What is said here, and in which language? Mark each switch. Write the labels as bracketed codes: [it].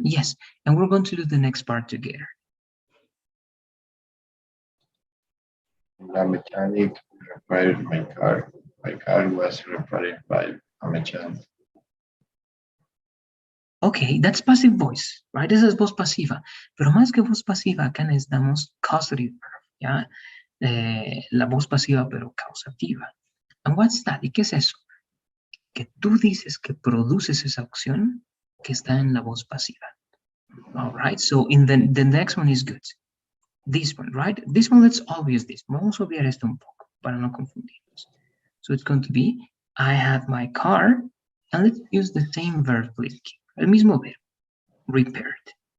[en] Yes, and we're going to do the next part together. A mechanic repaired my car. My car was repaired by a mechanic. Okay, that's passive voice, right? [es] Esa es voz pasiva. Pero más que voz pasiva, acá necesitamos [en] causative verb, [es] ¿ya? La voz pasiva, pero causativa. [en] And what's that? [es] ¿Y qué es eso? Que tú dices que produces esa acción que está en la voz pasiva. [en] All right, so in the next one is good. This one, right? This one, let's obvious this. [es] Vamos a obviar esto un poco para no confundirnos. [en] So it's going to be, I had my car, and let's use the same verb, please. [es] El mismo verbo, repaired.